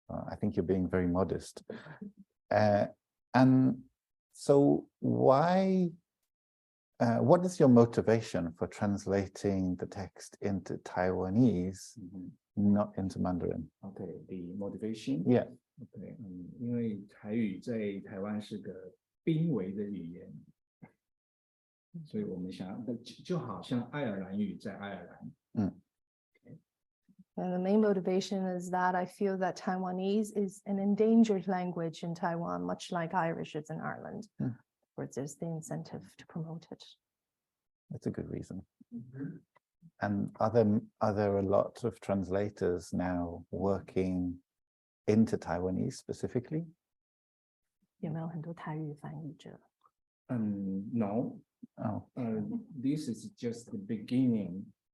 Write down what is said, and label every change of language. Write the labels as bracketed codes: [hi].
[en] I think you're being very modest. And so why, what is your motivation for translating the text into Taiwanese, not into Mandarin? Okay, the motivation. Yeah. [zh] Okay, 因为台语在台湾是个濒危的语言，所以我们想要就好像爱尔兰语在爱尔兰。 [en] And the main motivation is that I feel that Taiwanese is an endangered language in Taiwan, much like Irish is in Ireland, where there's the incentive to promote it. That's a good reason. And are there a lot of translators now working into Taiwanese specifically? [zh] 有没有很多台语翻译者？ [en] No. Oh. This is just the beginning.